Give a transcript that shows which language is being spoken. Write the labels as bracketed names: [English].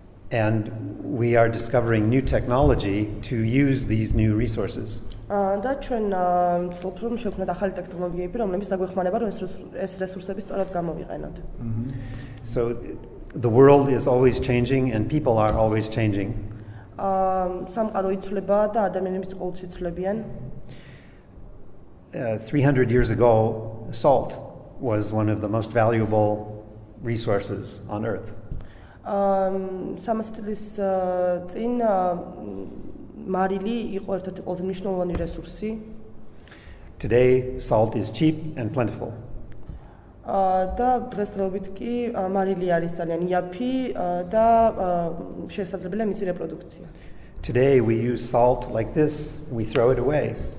[English] And we are discovering new technology to use these new resources. [Georgian] და ჩვენ ვცდილობთ რომ შევქმნათ ახალი ტექნოლოგიები, რომლებიც დაგვეხმარება რომ ეს რესურსები სწორად გამოვიყენოთ. [English] So the world is always changing and people are always changing. [Georgian] სამყარო იცვლება და ადამიანებიც ყოველთვის იცვლებიან. [English] 300 years ago, salt was one of the most valuable resources on earth. [Georgian] 300 წლის წინ მარილი იყო ერთ-ერთი ყველაზე მნიშვნელოვანი რესურსი. [English] Today, salt is cheap and plentiful. [Georgian] და დღესდღეობით კი მარილი არის ძალიან იაფი და შესაძლებელია მისი რეპროდუქცია. [English] Today we use salt like this, we throw it away.